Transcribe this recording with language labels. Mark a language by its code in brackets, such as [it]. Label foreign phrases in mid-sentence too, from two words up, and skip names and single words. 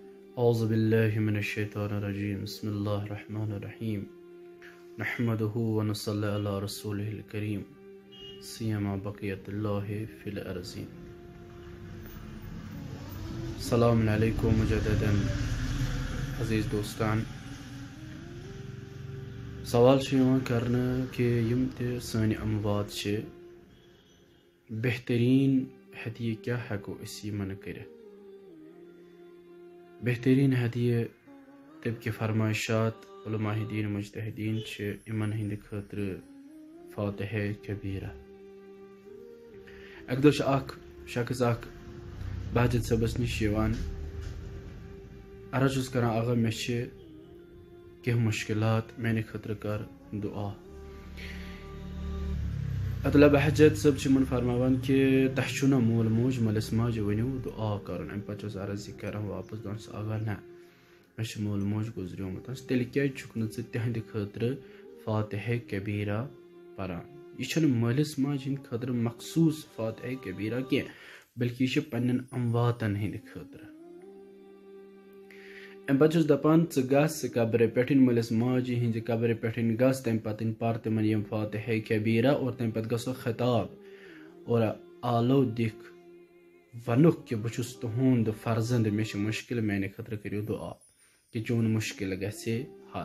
[ar] أعوذ بالله من الشيطان الرجيم بسم الله الرحمن الرحيم نحمده ونصلي على رسوله الكريم سيما بقية الله في الأرضين. السلام عليكم مجددا [ks] عزيز دوستان. سوال کرنا کہ یم تہ سانی اموات بہترین ہدیہ کیا ہیکو اس یمن کرت. بہترین ہدیہ طب کے فرمائشات علماء دین مجتہدین یمن ہند خاطر فاتحہ کبیرہ. اک دہ اخ شخص بہجت صبس نش عرض کران آغا مے کہ مشکلات میانہ خاطر کر دعا. عبداللہ بہجت صب من فرماوان کہ تہ چھنا مول موج ملس ماجہ ونیو دعا کرن. ام پتہ عرض یہ کران واپس دس آغا نا مے مول موج گزریومت تیل کیا چھک ژٕ تہند خاطر فاتحہ کبیرہ پران. یہ مالس ماج ہند خاطر مخصوص فاتحہ کبیرہ کی بلکہ یہ پنن امواتن ہند خاطر. ام پتہ دپان ژٕ گژھ قبر پہ مالس ماجہ ہند قبر پہ گژھ تمہ پتہ پر تمن یم فاتحہ کبیرہ اور تمہ پتہ گژھو خطاب اور آلو دکھ ونک کہ بہس تہند فرزند مے مشکل میانہ خاطر کریو دعا کہ چون مشکل گژھِ حل.